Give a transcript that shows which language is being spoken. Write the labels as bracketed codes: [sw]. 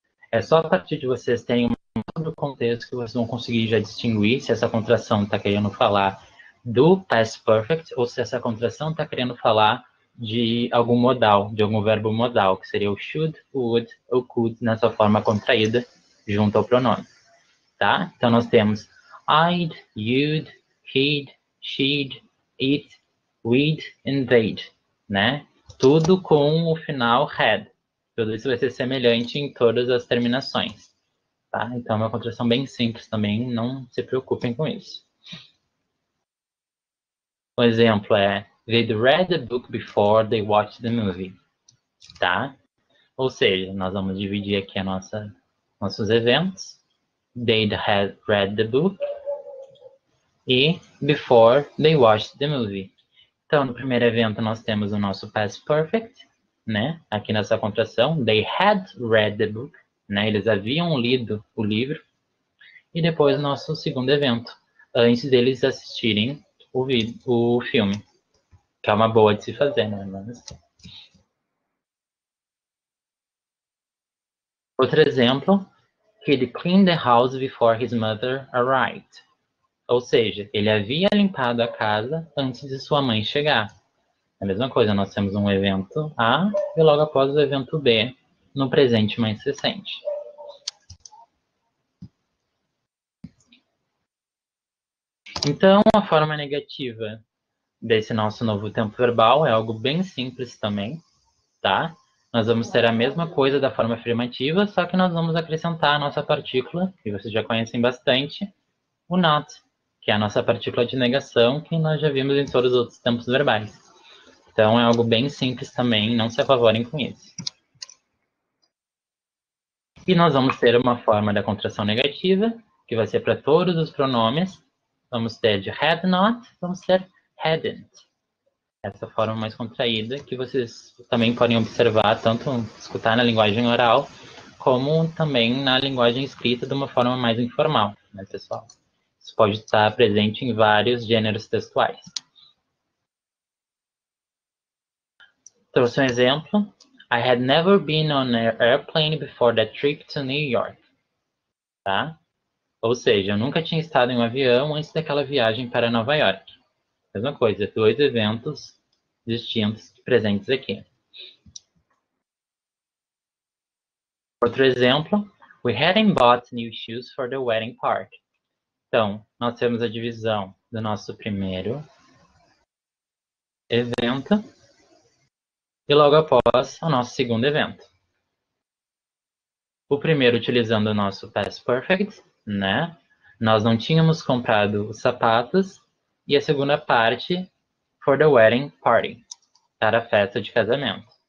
[pt] É só a partir de vocês terem um contexto que vocês vão conseguir já distinguir se essa contração está querendo falar do past perfect ou se essa contração está querendo falar de algum modal, de algum verbo modal, que seria o should, o would ou could nessa forma contraída junto ao pronome, tá? Então nós temos I'd, you'd, he'd, she'd, it, we'd and they'd, né? Tudo com o final had. Tudo isso vai ser semelhante em todas as terminações, tá? Então é uma contração bem simples também, não se preocupem com isso. O exemplo é [en] They'd read the book before they watched the movie, [pt] tá? Ou seja, nós vamos dividir aqui nossos eventos. [en] They'd had read the book e before they watched the movie. [pt] Então, no primeiro evento, nós temos o nosso past perfect, né? Aqui nessa contração, [en] they had read the book, [pt] né? Eles haviam lido o livro. E depois o nosso segundo evento, antes deles assistirem o filme, que é uma boa de se fazer, né? Mas... Outro exemplo, [en] he'd cleaned the house before his mother arrived. [pt] Ou seja, ele havia limpado a casa antes de sua mãe chegar. É a mesma coisa, nós temos um evento A e logo após o evento B, no presente mais recente. Então, a forma negativa desse nosso novo tempo verbal é algo bem simples também, tá? Nós vamos ter a mesma coisa da forma afirmativa, só que nós vamos acrescentar a nossa partícula, que vocês já conhecem bastante, o not, que é a nossa partícula de negação, que nós já vimos em todos os outros tempos verbais. Então, é algo bem simples também, não se apavorem com isso. E nós vamos ter uma forma da contração negativa, que vai ser para todos os pronomes. Vamos ter de had not, vamos ter hadn't. Essa forma mais contraída, que vocês também podem observar, tanto escutar na linguagem oral, como também na linguagem escrita de uma forma mais informal, né, pessoal? Isso pode estar presente em vários gêneros textuais. Trouxe um exemplo. [en] I had never been on an airplane before that trip to New York. [pt] Tá? Ou seja, eu nunca tinha estado em um avião antes daquela viagem para Nova York. Mesma coisa, dois eventos distintos presentes aqui. Outro exemplo, [en] we hadn't bought new shoes for the wedding party. [pt] Então, nós temos a divisão do nosso primeiro evento e logo após o nosso segundo evento. O primeiro utilizando o nosso past perfect, né? Nós não tínhamos comprado os sapatos. E a segunda parte, [en] for the wedding party, [pt] para a festa de casamento.